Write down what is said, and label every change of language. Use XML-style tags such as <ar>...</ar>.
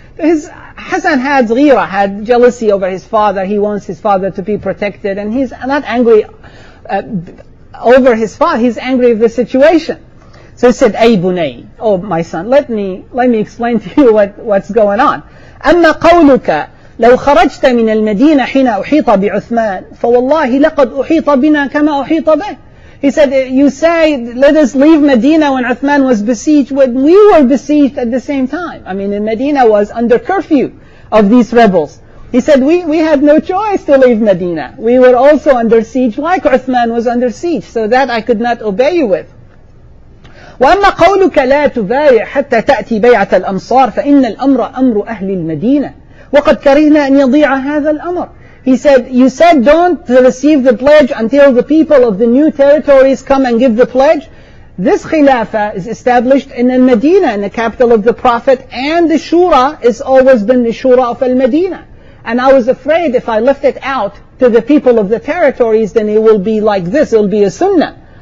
<en>Hassan had jealousy over his father. He wants his father to be protected, and he's not angry over his father. He's angry with the situation. So he said,</en> <ar>أي بني,</ar> <en>oh my son, let me explain to you what's going on.</en> <ar>أما قولك لو خرجت من المدينة حين أحيط بعثمان فوالله لقد أحيط بنا كما أحيط به.</ar> <en>He said, you say, let us leave Medina when Uthman was besieged, when we were besieged at the same time. I mean, Medina was under curfew of these rebels. He said, we had no choice to leave Medina. We were also under siege like Uthman was under siege, so that I could not obey you with.</en> <ar>وأما قولك لا تبايع حتى تأتي بيعة الأمصار فإن الأمر أمر أهل المدينة وقد كرهنا أن يضيع هذا الأمر.</ar> <en>He said, you said don't receive the pledge until the people of the new territories come and give the pledge. This khilafah is established in al-Medina, in the capital of the Prophet, and the shura has always been the shura of al-Medina. And I was afraid if I left it out to the people of the territories, then it will be like this, it will be a sunnah.</en>